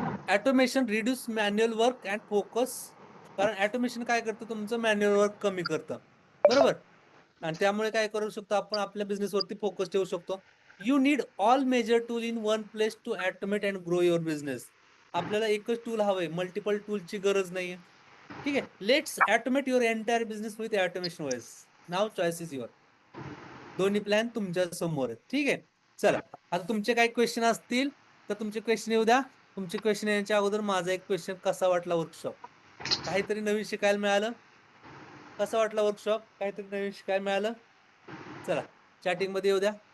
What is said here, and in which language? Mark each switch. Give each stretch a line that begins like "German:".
English: Automation reduce manual work and focus.
Marathi: कारण automation काय करतं? तुमचं मॅन्युअल वर्क कमी करतं, बरोबर. आणि त्यामुळे काय करू शकतो आपण? आपल्या बिझनेस वरती फोकस ठेवू शकतो.
English: You need all major tool in one place to automate and grow your business.
Marathi: आपल्याला एकच टूल हवंय, मल्टिपल टूलची गरज नाहीये. ठीक आहे.
English: Let's automate your entire business with automation voice. नाव choice is your.
Marathi: दोन्ही प्लॅन तुमच्या समोर आहेत. ठीक आहे, चला आता तुमचे काही क्वेश्चन असतील तर तुमचे क्वेश्चन येऊ द्या. तुमचे क्वेश्चन येण्याच्या अगोदर माझा एक क्वेश्चन, कसा वाटला वर्कशॉप? काहीतरी नवीन शिकायला मिळालं? कसा वाटला वर्कशॉप? काहीतरी नवीन शिकायला मिळालं? चला, चॅटिंग मध्ये येऊ द्या.